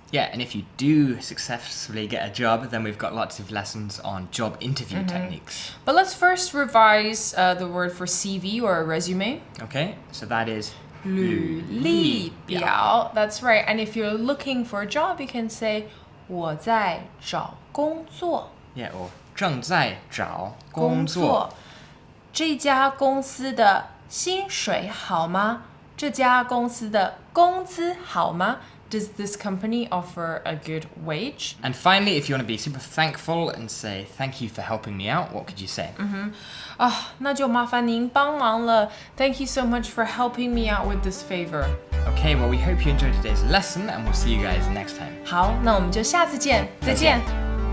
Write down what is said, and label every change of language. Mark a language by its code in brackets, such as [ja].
[en] Yeah, and if you do successfully get a job, then we've got lots of lessons on job interview techniques. But let's first revise the word for CV or a resume. Okay, so that is [zh] 履历表. [en] That's right. And if you're looking for a job, you can say [zh] 我在找工作. [en] Yeah, or [zh] 正在找工作. 这家公司的薪水好吗？这家公司的工资好吗？ [en] Does this company offer a good wage? And finally, if you want to be super thankful and say thank you for helping me out, what could you say? [zh] 那就麻烦您帮忙了. [en] Thank you so much for helping me out with this favor. Okay, well, we hope you enjoyed today's lesson and we'll see you guys next time. [zh] 好，那我们就下次见，再见。